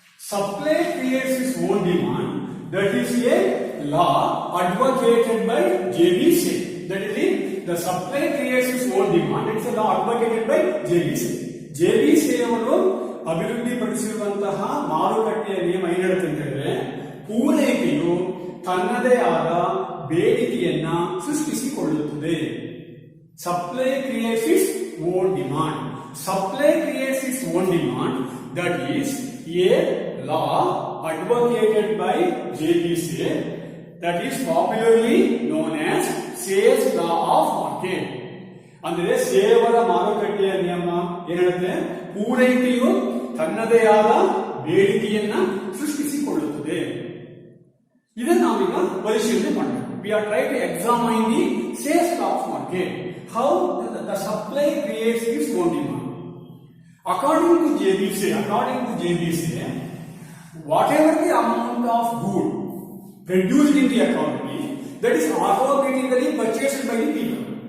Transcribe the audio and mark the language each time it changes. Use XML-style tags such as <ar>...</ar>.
<en>Supply creates its own demand. That is a law advocated by JB Say. That is the supply creates its own demand. It's a law advocated by JB Say.</en> <kn>JB Say ಅವರು ಅಭಿವೃದ್ಧಿಪಡಿಸಿರುವಂತಹ ಮಾರುಕಟ್ಟೆಯ ನಿಯಮ ಏನು ಹೇಳುತ್ತೆ ಅಂತ ಹೇಳಿದ್ರೆ, ಪೂರೈಕೆಯು ತನ್ನದೇ ಆದ ಬೇಡಿಕೆಯನ್ನ ಸೃಷ್ಟಿಸಿಕೊಳ್ಳುತ್ತದೆ.</kn> <en>Supply creates its own demand. Supply creates its own demand, that is a law advocated by JB Say, that is popularly known as Say's law of market.</en> <kn>ಅಂದ್ರೆ ಸೇವರ ಮಾರುಕಟ್ಟೆಯ ನಿಯಮ ಏನ್ ಹೇಳುತ್ತೆ, ಪೂರೈಕೆಯು ತನ್ನದೇ ಆದ ಬೇಡಿಕೆಯನ್ನ ಸೃಷ್ಟಿಸಿಕೊಳ್ಳುತ್ತದೆ. ಇದನ್ನು ನಾವೀಗ ಪರಿಶೀಲನೆ ಮಾಡಬೇಕು.</kn> <en>We are trying to examine the Say's law of market, how the supply creates its own demand. According to JB Say, whatever the amount of good produced in the economy, that is automatically purchased by the people.</en>